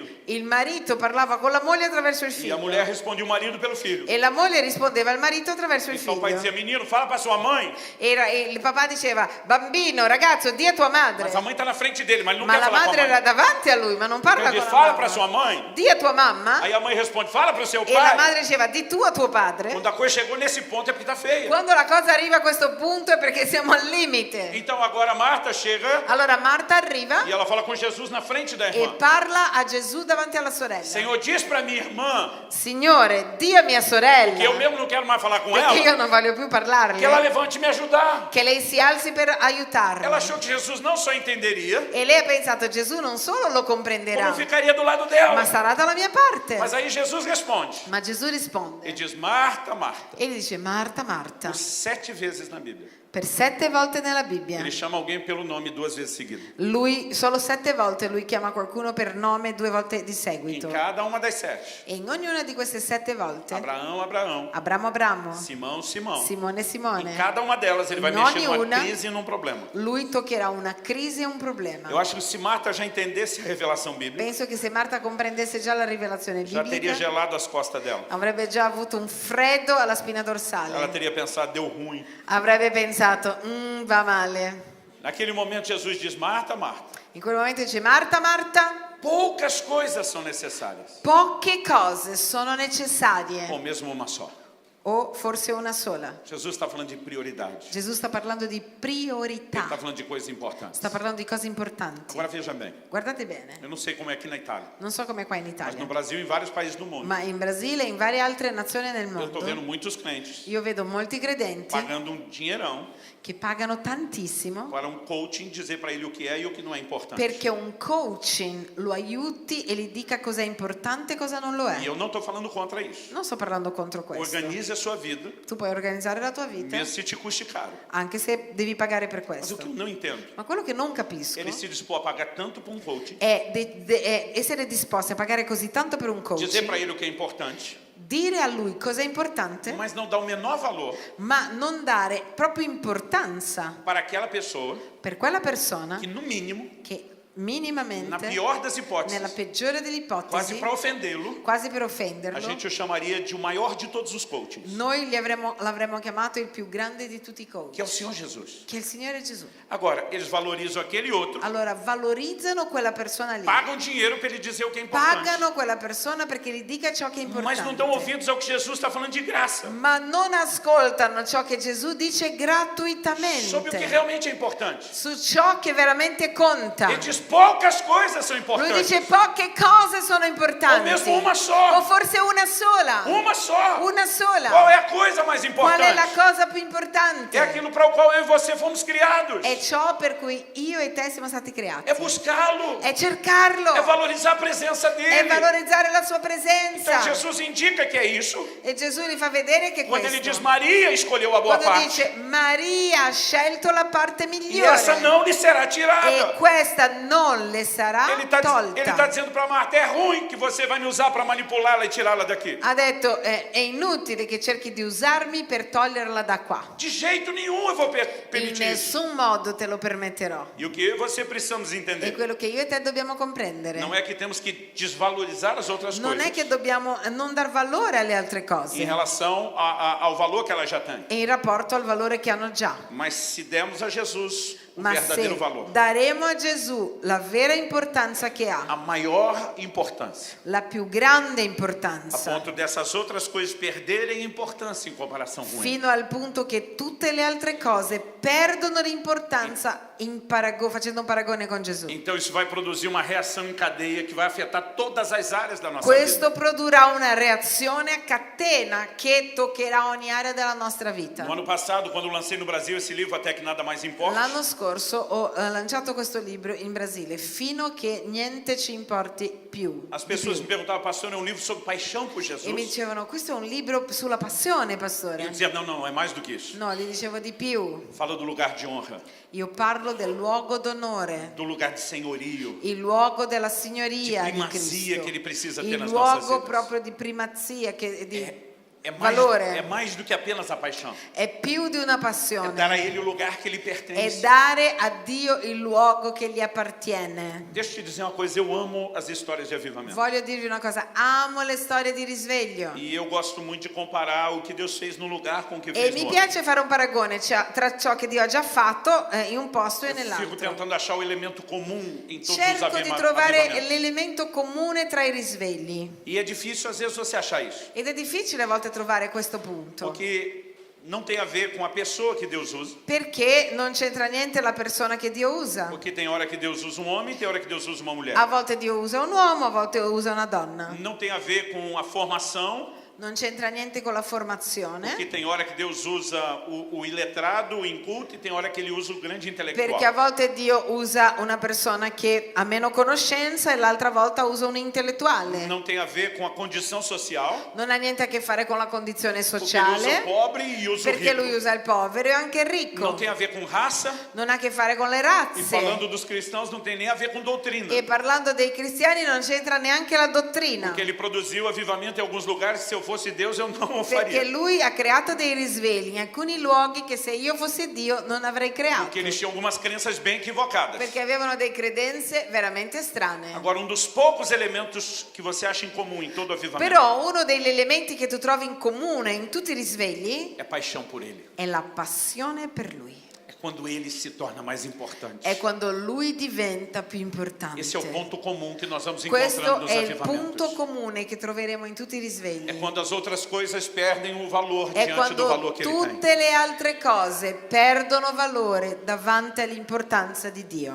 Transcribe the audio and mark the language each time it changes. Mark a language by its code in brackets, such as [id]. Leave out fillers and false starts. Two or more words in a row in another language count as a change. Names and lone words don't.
[it] Il marito parlava con la moglie attraverso il [pt] E a [it] figlio. [pt] mulher respondia o marido pelo filho. [it] E la moglie rispondeva al marito attraverso il [pt] Então o pai [it] figlio. [pt] dizia, menino, fala para sua mãe. [it] E il papà diceva, bambino, ragazzo, di a tua madre. [pt] Mas a mãe está na frente dele, mas ele não [it] Ma [pt] quer [it] la [pt] falar com a [it] madre [pt] mãe. [it] era davanti a lui, ma non parla [pt] Ele [it] con [pt] diz, [it] la [pt] fala para sua [it] mamma. [pt] mãe. [it] Di a tua mamma. [pt] Aí a mãe responde, fala para o seu [it] E la [pt] pai. [it] madre diceva, di tu a tuo padre. [pt] Quando a coisa chegou nesse ponto é porque está feia. [it] Quando la cosa arriva a questo punto è perché siamo al limite. [pt] Então agora Marta chega [it] Allora Marta arriva [pt] e ela fala com Jesus na frente da [it] e [pt] irmã. [it] parla a Gesù davanti alla sorella. [pt] Senhor, diz para minha irmã [it] Signore, di a mia sorella, [pt] que eu mesmo não quero mais falar com [it] perché io [pt] ela, [it] non voglio più [pt] que ela [it] parlarle, [pt] levante e me ajudar. [it] che lei si alzi per aiutarla. [pt] Ela achou que Jesus não só entenderia, [it] E lei ha pensato, Gesù non solo lo comprenderà, [pt] como ficaria do lado [it] ma [pt] dela. [it] sarà dalla mia parte. [pt] Mas aí Jesus responde [it] Ma Gesù [pt] e [it] risponde [pt] diz, Marta, Marta, [it] e gli dice, Marta, Marta, [pt] por 7 vezes na Bíblia. [it] per 7 volte nella Bibbia. [pt] Ele chama alguém pelo nome 2 vezes seguidas. [it] Lui, solo 7 volte, lui chiama qualcuno per nome 2 volte di [pt] Em [it] seguito. [pt] cada uma das 7. [it] E in ognuna di queste 7 volte, [pt] Abraão, Abraão. [it] Abramo, Abramo, [pt] Simão, Simão. [it] Simone, [pt] Em [it] Simone, [pt] cada uma delas ele vai [it] In [pt] mexer numa [it] ognuna- [pt] crise e num problema. [it] lui toccherà una crisi e un problema. [pt] Eu acho que se Marta já entendesse a revelação bíblica, [it] Penso che se Marta comprendesse già la rivelazione [pt] já teria [it] biblica, [pt] gelado as costas dela. [it] avrebbe già avuto un freddo alla spina [pt] Ela [it] dorsale. [pt] teria pensado, deu ruim. [it] Avrebbe pensato, va male. [pt] Naquele momento Jesus diz, Marta, Marta, [it] In quel momento dice, Marta, Marta, [pt] poucas coisas são necessárias, [it] poche cose sono necessarie, [pt] ou mesmo uma só. [it] o forse una sola. [pt] Jesus está falando de prioridade. [it] Gesù sta parlando di [pt] Ele está [it] priorità, [pt] falando de coisas importantes. [it] sta parlando di cose importanti. [pt] Agora veja bem, [it] Guardate bene, [pt] eu não sei como é aqui na Itália, [it] non so come qua in [pt] mas [it] Italia, [pt] no Brasil e em vários países do mundo, [it] ma in Brasile e in varie altre nazioni nel [pt] eu estou vendo [it] mondo, [pt] muitos crentes [it] io vedo molti credenti [pt] pagando um dinheirão [it] che pagano tantissimo [pt] para um coaching dizer para ele o que é e o que não é importante. [it] perché un coaching lo aiuti e gli dica cosa è importante e cosa non lo [pt] E [it] è. [pt] eu não estou falando contra isso. [it] Non sto parlando contro questo. [pt] Organize a sua vida, [it] Tu puoi organizzare la tua vita, [pt] mesmo se te custe caro. [it] anche se devi pagare per [pt] Mas o [it] questo. [pt] que eu não entendo, [it] Ma quello che non capisco [pt] ele se dispôs a pagar tanto por um coaching, [it] è essere disposti a pagare così tanto per un [pt] dizer [it] coach, [pt] para ele o que é importante, [it] dire a lui cosa è importante, [pt] mas não dar o menor valor [it] ma non dare proprio importanza [pt] para aquela pessoa [it] per quella persona [pt] que, no mínimo, [it] che [pt] na [it] minimamente, [pt] pior das [it] nella [pt] hipóteses, [it] peggiore delle [pt] quase [it] ipotesi, [pt] para ofendê-lo, [it] quasi per [pt] a [it] offenderlo, [pt] gente o chamaria de o maior de todos os coachings, [it] noi l'avremmo chiamato il più grande di tutti i coach, [pt] que é o Senhor Jesus. [it] che è il Signore Gesù. [pt] Agora, eles valorizam aquele outro, [it] Allora valorizzano quella persona lì, [pt] pagam dinheiro para ele dizer o que é importante, [it] pagano quella persona perché gli dica ciò che è [pt] mas não dão [it] importante, [pt] ouvidos ao que Jesus está falando de graça, [it] ma non ascoltano ciò che Gesù dice [pt] sobre o que [it] gratuitamente, [pt] realmente é importante. [it] su ciò che veramente conta. [pt] Ele diz, poucas coisas são [it] Lui [pt] importantes. [it] dice poche cose sono importanti, [pt] O mesmo una só. [it] o forse una sola, [pt] Uma só. [it] una sola. [pt] Qual é a coisa mais [it] Qual è la [pt] importante? [it] cosa più importante? [pt] É aquilo para o qual eu e você fomos criados. [it] È ciò per cui io e te siamo stati creati. [pt] É buscá-lo. [it] È cercarlo, [pt] É valorizar a presença [it] è [pt] dele. [it] valorizzare la sua [pt] Então [it] presenza. [pt] Jesus indica que é isso. [it] E Gesù gli fa vedere che [pt] Quando ele diz [it] questo. [pt] Maria escolheu a boa [it] Quando [pt] parte. [it] dice Maria ha scelto la parte [pt] E essa [it] migliore [pt] não lhe será [it] e [pt] tirada. [it] questa non le sarà [pt] Ele está [it] tolta. [pt] dizendo para Marta, é ruim que você vai me usar para manipulá-la e tirá-la daqui. [it] Ha detto è inutile che cerchi di usarmi per toglierla da qua. [pt] De jeito nenhum eu vou [it] In [pt] permitir isso. [it] nessun modo te lo permetterò. [pt] E o que eu e você precisamos [it] È [pt] entender [it] quello che io e te dobbiamo comprendere. [pt] não é que temos que desvalorizar as outras [it] Non è [pt] coisas [it] che dobbiamo non dar valore alle altre [pt] em [it] cose [pt] relação ao valor que ela já tem. [it] in rapporto al valore che hanno già. [pt] Mas se dermos a Jesus o [it] Ma [pt] verdadeiro [it] se [pt] valor, [it] daremo a Gesù la vera importanza che ha, [pt] a maior importância, [it] la più grande [pt] a [it] importanza, [pt] ponto dessas outras coisas perderem importância em comparação com ele. [it] fino al punto che tutte le altre cose perdono l'importanza facendo un paragone con Gesù. [pt] Então isso vai produzir uma reação em cadeia que vai afetar todas as áreas da nossa [it] Questo [pt] vida. [it] produrrà una reazione a catena che toccherà ogni area della nostra vita. [pt] No ano passado, quando lancei no Brasil esse livro, Até que Nada Mais Importa, [it] L'anno scorso ho lanciato questo libro in Brasile, Fino che niente ci importi più. [pt] as [it] di [pt] pessoas [it] più. [pt] me perguntavam, pastor, é um livro sobre paixão por [it] E mi [pt] Jesus? [it] dicevano, questo è un libro sulla passione, [pt] E eu [it] pastore. [pt] dizia, não, não, é mais do que isso. [it] No, gli dicevo di più. [pt] Fala do lugar de honra, [it] Io parlo del luogo d'onore, [pt] do lugar de senhorio, [it] il luogo della signoria di di [pt] primazia Cristo, [it] che [pt] Ele precisa ter [it] il [pt] nas nossas [it] luogo [pt] vidas. [it] proprio di primazia, di [pt] É mais, [it] valore. [pt] é mais do que apenas a paixão. [it] È più di una [pt] É [it] passione, [pt] dar a Ele o lugar que lhe [it] è [pt] pertence. [it] dare a Dio il luogo che gli appartiene. [pt] Deixa eu te dizer uma coisa, eu amo as histórias de avivamento. [it] Voglio dirvi una cosa, amo le storie di risveglio. [pt] E eu gosto muito de comparar o que Deus fez num lugar com o que [it] E [pt] fez [it] mi [pt] no outro. [it] piace fare un paragone tra ciò che Dio ha già fatto in un posto e [pt] Fico [it] nell'altro. [pt] tentando achar o elemento comum em todos os [it] Cerco di trovare [pt] avivamentos. [it] l'elemento comune tra i risvegli. [pt] E é difícil às vezes você achar isso. [it] Ed è difficile a volte trovare questo punto. [pt] Porque não tem a ver com a pessoa que Deus usa. [it] Perché non c'entra niente la persona che Dio usa. [pt] Porque tem hora que Deus usa um homem, tem hora que Deus usa uma mulher. [it] A volte Dio usa un uomo, a volte usa una donna. [pt] Não tem a ver com a formação, [it] Non c'entra niente con la formazione. [pt] porque tem hora que Deus usa o iletrado, o inculto, e tem hora que Ele usa o grande intelectual. [it] Perché a volte Dio usa una persona che ha meno conoscenza e l'altra volta usa un intellettuale. [pt] Não tem a ver com a condição social, [it] Non ha niente a che fare con la condizione [pt] porque Ele usa o [it] sociale, [pt] pobre e usa o [it] perché lui [pt] rico. [it] usa il povero e anche il [pt] Não [it] ricco. [pt] tem a ver com raça, Non ha a che fare con le e [it] razze. [pt] falando dos cristãos, não tem nem a ver com doutrina. [it] E parlando dei cristiani non c'entra neanche la dottrina. [pt] Porque Ele produziu avivamento em alguns lugares, se eu fosse Deus, eu não o [it] Perché [pt] faria. [it] lui ha creato dei risvegli in alcuni luoghi che se io fossi Dio non avrei creato. [pt] Porque eles tinham algumas crenças bem equivocadas. [it] Perché avevano delle credenze veramente strane. [pt] Agora, dos poucos elementos que você acha em comum em todo avivamento [it] Però uno degli elementi che tu trovi in comune in tutti i risvegli [pt] é paixão por Ele. [it] è la passione per lui. [pt] É quando Ele se torna mais importante. [it] È quando lui diventa più importante. [pt] Esse é o ponto comum que nós vamos encontrando [it] Questo [pt] nos [it] è il punto [pt] avivamentos. [it] comune che troveremo in tutti i [pt] É [it] risvegli. [pt] quando as outras coisas perdem o valor [it] È [pt] diante do valor [it] quando [pt] que Ele tem. [it] tutte le altre cose perdono valore davanti all'importanza di Dio.